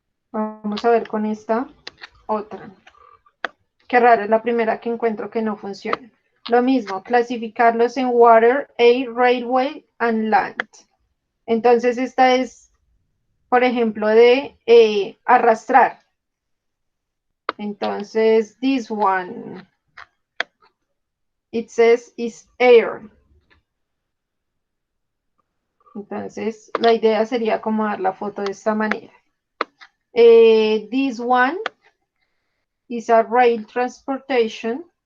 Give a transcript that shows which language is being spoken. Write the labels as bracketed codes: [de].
[es] Vamos a ver con esta otra. Qué raro, es la primera que encuentro que no funciona. Lo mismo, clasificarlos en [en] water, air, railway and land. [es] Entonces esta es, por ejemplo, de arrastrar. Entonces, [en] this one, it says is air. [es] Entonces, la idea sería acomodar la foto de esta manera. [en] This one is a rail transportation.